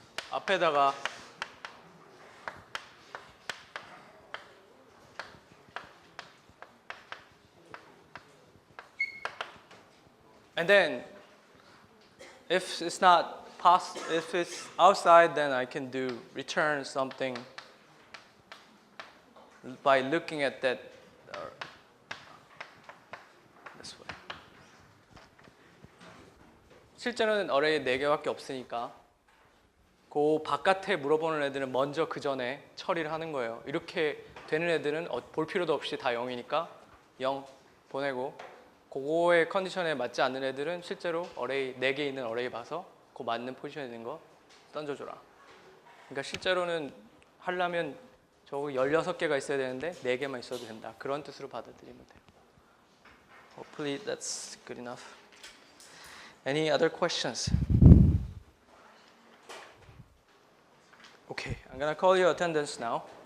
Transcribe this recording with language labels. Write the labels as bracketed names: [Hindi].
[Korean] 앞에다가 [English] and then if it's not if it's outside, then I can do return something by looking at that this way. [Korean] 실제로는 어레이 4개밖에 없으니까 그 바깥에 물어보는 애들은 먼저 그 전에 처리를 하는 거예요. 이렇게 되는 애들은 볼 필요도 없이 다 0이니까 0 보내고, 그거의 컨디션에 맞지 않는 애들은 실제로 어레이 4개 있는 어레이 봐서 그 맞는 포지션에 있는 거 던져줘라. 그러니까 실제로는 하려면 저거 16개가 있어야 되는데 4개만 있어도 된다. 그런 뜻으로 받아들이면 돼요. [English] Hopefully that's good enough. Any other questions? Okay, I'm gonna call your attendance now.